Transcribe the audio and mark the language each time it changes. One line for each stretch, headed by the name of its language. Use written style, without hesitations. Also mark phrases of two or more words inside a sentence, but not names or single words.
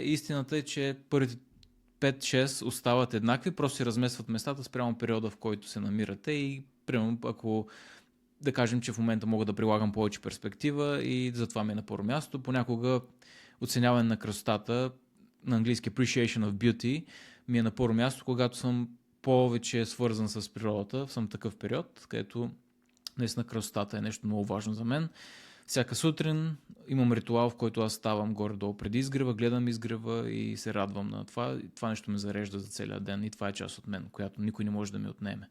Bulgarian: Истината е, че първите 5-6 остават еднакви, просто си разместват местата спрямо периода, в който се намирате и примерно ако да кажем, че в момента мога да прилагам повече перспектива и затова ми е на първо място. Понякога оценяване на красотата, на английски
English: appreciation of beauty,
Bulgarian: ми е на първо място, когато съм повече свързан с природата, съм такъв период, където наистина красотата е нещо много важно за мен. Всяка сутрин имам ритуал, в който аз ставам горе-долу преди изгрева, гледам изгрева и се радвам на това. И това нещо ме зарежда за целия ден и това е част от мен, която никой не може да ми отнеме.